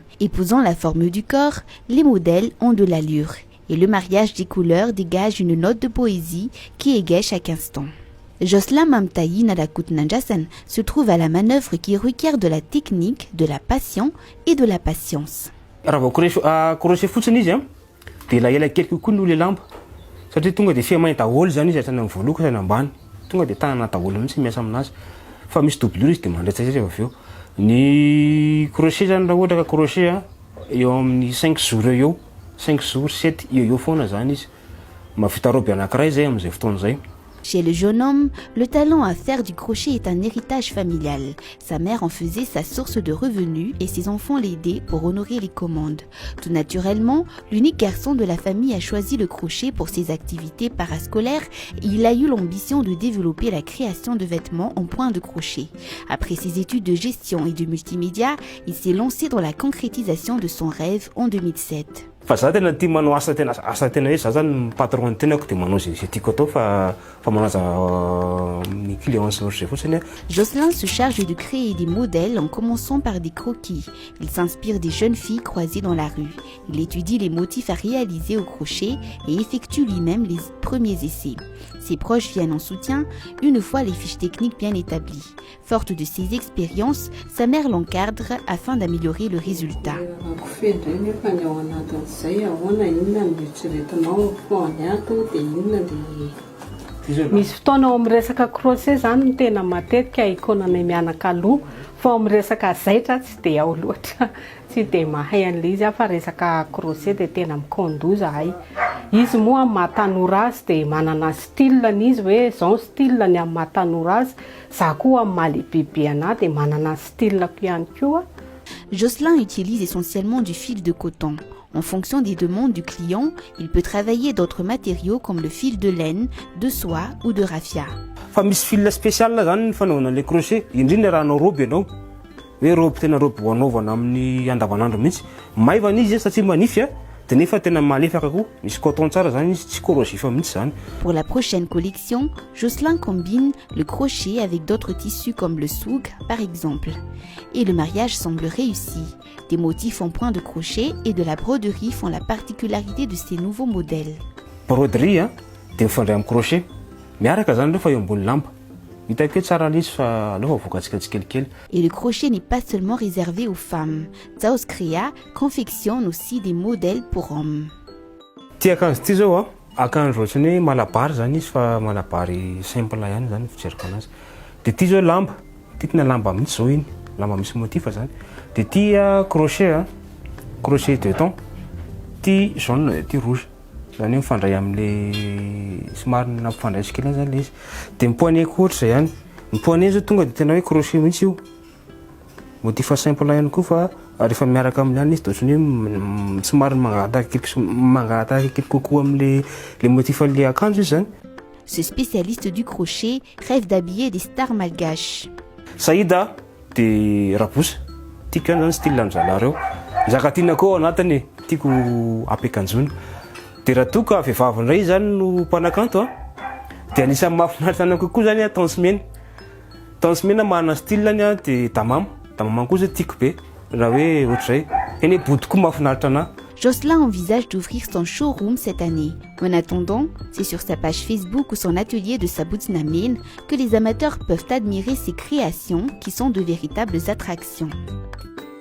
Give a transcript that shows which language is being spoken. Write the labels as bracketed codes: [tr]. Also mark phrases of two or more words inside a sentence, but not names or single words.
[fr] Épousant la forme du corps, les modèles ont de l'allure. Et le mariage des couleurs dégage une note de poésie qui égaye chaque instant. Jocelyn Mamtayi Nadakut Nanjasan se trouve à la manœuvre qui requiert de la technique, de la passion et de la patience. [mg] Crochet fotsiny izy dia la ela kely kokoa no le lamba satria tonga dia fia mahita ôlo zany izy atrana voaloka sy ambany tonga dia tanana daholo mihitsy miasa aminazy fa misy doublure izy dia mandratsa avy eo. Ny crochet zany raha ohatra ka crochet eo amin'ny 5 jours eo 5 jours 7 eo foana zany izy mahavita robe anankiray zay amin'izay fotoana zay. [fr] Chez le jeune homme, le talent à faire du crochet est un héritage familial. Sa mère en faisait sa source de revenus et ses enfants l'aidaient pour honorer les commandes. Tout naturellement, l'unique garçon de la famille a choisi le crochet pour ses activités parascolaires et il a eu l'ambition de développer la création de vêtements en point de crochet. Après ses études de gestion et de multimédia, il s'est lancé dans la concrétisation de son rêve en 2007. [mg] Fa za tena tia manao asa tena hoe za zany patron tenako dia manao zay tiako atao fa manaja ny client zay fotsiny. [fr] Jocelyn se charge de créer des modèles en commençant par des croquis. Il s'inspire des jeunes filles croisées dans la rue. Il étudie les motifs à réaliser au crochet et effectue lui-même les premiers essais. Ses proches viennent en soutien une fois les fiches techniques bien établies. Forte de ses expériences, sa mère l'encadre afin d'améliorer le résultat. [mg] Misy fotoana ao amin'ny resaka crochet zany no tena matetika ikonana mianaka aloha fa amin'ny resaka zaitra tsy dia ao loatra tsy dia mahay an'ilay izy fa resaka crochet dia tena mikondoa zahay. Izy moa amin'ny mahatanora azy dia manana style izy hoe zao style ny amin'ny mahatanora azy za koa amin'ny mahalehibe anahy dia manana style-ko ihany koa. [fr] Jocelyn utilise essentiellement du fil de coton. En fonction des demandes du client, il peut travailler d'autres matériaux comme le fil de laine, de soie ou de raffia. [mg] Fa misy [fr] fil spécial [mg] zany fanaovana le crochet indrindra raha anao robe ianao hoe robe tena robe ho anaovana amin'ny andavanandro mihitsy maivana izy satria manify dia nefa tena malefaka koa misy coton tsara zany izy tsy corrosive mihitsy zany. [fr] Pour la prochaine collection, Jocelyn combine le crochet avec d'autres tissus comme le souk par exemple. Et le mariage semble réussi. Des motifs en point de crochet et de la broderie font la particularité de ces nouveaux modèles. [mg] Broderie dia mifandray amin'ny crochet miaraka zany rehefa eo ambony lamba hitako tsara izy fa aloha vokatsika tsikelikely. [fr] Et le crochet n'est pas seulement réservé aux femmes. Zaos Crea confectionne aussi des modèles pour hommes. [mg] Ty akanjo ty zao akanjo ohatrany hoe malabary zany izy fa malabary simple ihany zany fijeriko anazy. Dia ty zao lamba ty tena lamba mihitsy zao iny lamba misy motifa zany. Dia ty crochet [fr] crochet de temps [mg] ty jaune ty rouge zany hoe mifandray amin'le somary nampifandray sikely zany le izy. Dia mipoane koa ohatry zay ihany mipoane zao tonga dia tena hoe crochet mihitsy io motifa simple ihany koa fa rehefa miaraka amin'ihany izy dia ohatrany hoe somary mangataka kely kokoa amin'le motifa le akanjo izy zany. [fr] Ce spécialiste du crochet rêve d'habiller des stars malgaches. [mg] Saïda dia rabosy tiako ihany zany style amin'zalary eo zaka tianako ao anatiny tiako ampiakanjona. Dia raha toa ka vehivavy indray zany no mpanakanto dia anisan'ny mahafinaritra anako kokoa zany tansmena manana style any dia damama koa zay tiako be raha hoe ohatr'izay eny body koa mahafinaritra anahy. [fr] Jocelyn envisage d'ouvrir son showroom cette année. En attendant, c'est sur sa page Facebook ou son atelier de Saboutinamen que les amateurs peuvent admirer ses créations qui sont de véritables attractions.